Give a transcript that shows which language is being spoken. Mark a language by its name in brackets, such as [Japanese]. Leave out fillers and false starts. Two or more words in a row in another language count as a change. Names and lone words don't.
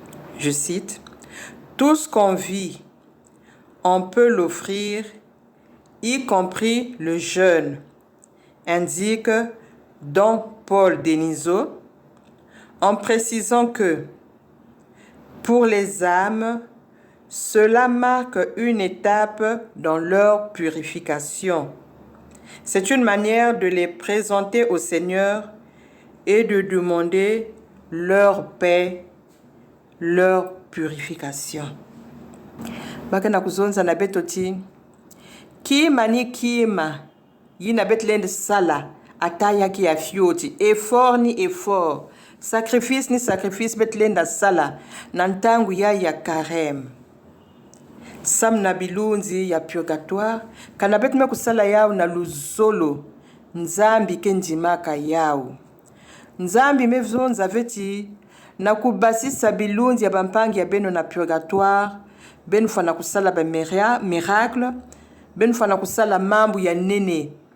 [French] Je cite, Tout ce qu'on vit, on peut l'offrir, y compris le jeûne, indique Don Paul Deniso, en précisant que pour les âmes, cela marque une étape dans leur purification. C'est une manière de les présenter au Seigneur et de demander leur paix, leur purification. [Kituba (Democratic Republic of Congo)] Bakana kuzonza na betoti kima ni kima yina betlende sala ataya ki afioti effort ni effort sacrifice ni sacrifice betlenda sala na ntangu ya karem sam na bilunzi ya purgatoire kana betme kusala yao na luzolo nzambi kenjimaka yao nzambi mevzonza veti na kubasisa bilunzi ya bampangi ya beno na purgatoire benu fana kusala ba miracle benu fana kusala mambu ya nene